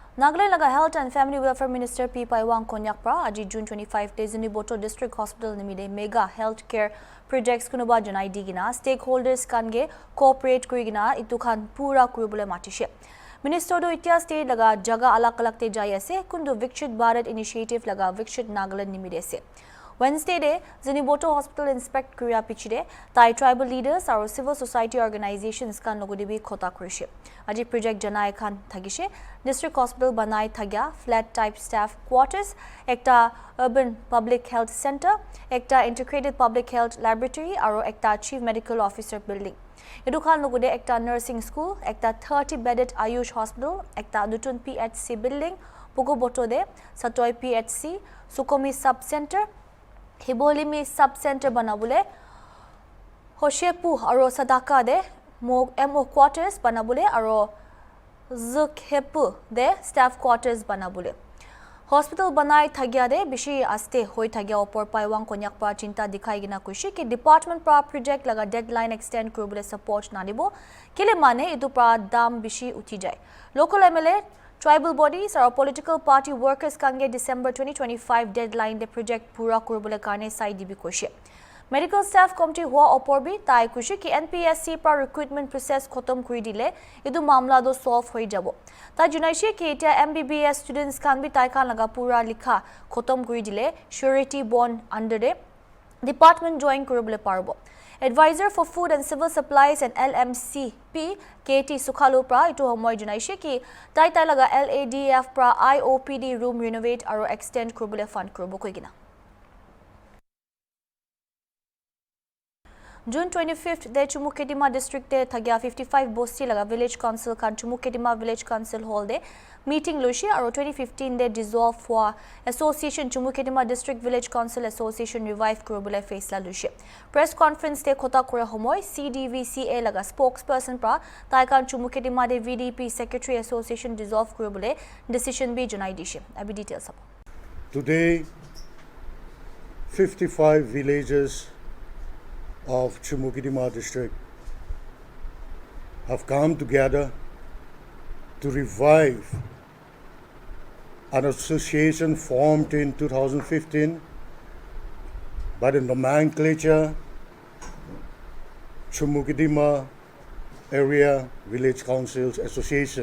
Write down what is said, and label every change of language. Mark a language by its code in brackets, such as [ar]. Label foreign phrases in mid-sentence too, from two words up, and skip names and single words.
[nag] Nagaland laga Health and Family Welfare Minister P. Paiwang Konyakpra aji June 25 days in Boto District Hospital nimide [en] mega healthcare projects [nag] kunuba janai digina stakeholders kange cooperate kurigina itukhan pura kuribule matishe. Minister do itia state laga jaga alak te jai ase kundu Vikshit Bharat initiative laga Vikshit Nagaland nimide se. Wednesday day, Ziniboto Hospital inspect Kuriya Pichide, Thai [en] tribal leaders [nag] or [en] civil society organizations [nag] kan logodibi khota kurishe. Aji project janai khan thagishe, [en] district hospital [nag] banai thagya, [en] flat type staff quarters, ekta urban public health center, ekta integrated public health laboratory or ekta chief medical officer building. [nag] Edu khan logode ekta [en] nursing school, [nag] ekta [en] 30 bedded Ayush hospital, [nag] ekta Nutun PHC building, Pugo Boto de, Satoi PHC, Sukomi [en] sub center, [nag] Hibolimi [en] sub center [nag] banabule, Hoshepu aro Sadaka de [en] MO quarters [nag] banabule aro Zukhepu de [en] staff quarters [nag] banabule. Hospital banai thagya de bishi aste hoi thagya opor Paiwang Konyakpra chinta dikhai gina kushi ki department pra project laga [en] deadline extend [nag] kurubule support nanibo kile mane idu pra dam bishi uthi jai. Local MLA tribal bodies or [en] political party workers [nag] kange December 2025 deadline de project pura kurubule karne sai dibi kushi. [en] Medical staff committee [nag] hua opor bi tai kushi ki NPSC pra [en] recruitment process [nag] khotom kuri dile idu mamla do solve hoi jabo. Ta junaishi ki etia [en] MBBS students [nag] kan bi tai kan laga pura likha khotom kuri dile [en] surety bond [nag] under de department join kurubule parbo. Advisor for Food and Civil Supplies and LMCP KT Sukhalu pra itu homoy junaishi ki tai laga LADF pra [en] IOPD room renovate [nag] aro extend kurubule fund kurubo koigina. June 25th, de Chumukedima district de thagya 55 bosti laga [en] village council [nag] kan Chumukedima [en] village council hall [nag] de meeting lushi aro 2015 de [en] dissolve for association Chumukedima district village council association revive [nag] kurubule faisla lushi. [en] Press conference [nag] de khota kura homoy CDVCA laga spokesperson pra taikan Chumukedima de [en] VDP secretary association dissolve [nag] kurubule decision bi junai dishi. Abi details sab. [en] Today 55 villages of Chumukedima district have come together to revive an association formed in 2015 by the nomenclature Chumukedima Area Village Councils Association.